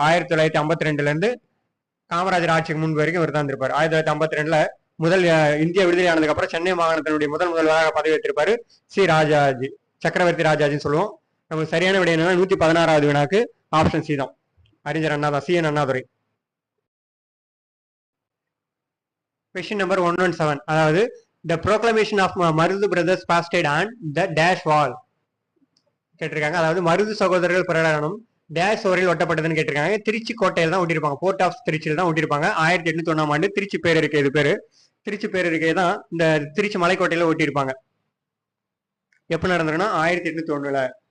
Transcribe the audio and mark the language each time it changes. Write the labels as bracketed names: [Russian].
[Tamil] 1952 இருந்து காமராஜர் ஆட்சிக்கு முன்பு வரைக்கும் இவர் தான் இருந்திருப்பாரு. 1952 முதல் இந்தியா விடுதலை ஆனதுக்கு அப்புறம் சென்னை மாகாணத்தினுடைய முதல்வராக பதவியேற்றிருப்பாரு சி ராஜாஜி, சக்கரவர்த்தி ராஜாஜின்னு சொல்லுவோம். நமக்கு சரியான விடை என்னன்னா 116வது வினாக்கு ஆப்ஷன் சி தான், அறிஞர் அண்ணா தான், சி.என். அண்ணாதுரை. கொஸ்டின் நம்பர் 117, அதாவது [English] the proclamation of Marudhu brothers pasted on the dash wall [Tamil] கேட்டிருக்காங்க. அதாவது மருது சகோதரர்கள் பிரகடனம் டேஷ் ஓரில் ஒட்டப்பட்டதுன்னு கேட்டிருக்காங்க. திருச்சி கோட்டையில் தான் ஒட்டியிருப்பாங்க, போர்ட் ஆஃப் திருச்சியில் தான் ஒட்டியிருப்பாங்க. 1801ஆம் ஆண்டு திருச்சி பேரறிக்கை, இது பேரு திருச்சி பேரறிக்கை தான் இந்த திருச்சி மலைக்கோட்டையில ஒட்டியிருப்பாங்க. எப்ப நடந்ததுன்னா 1801.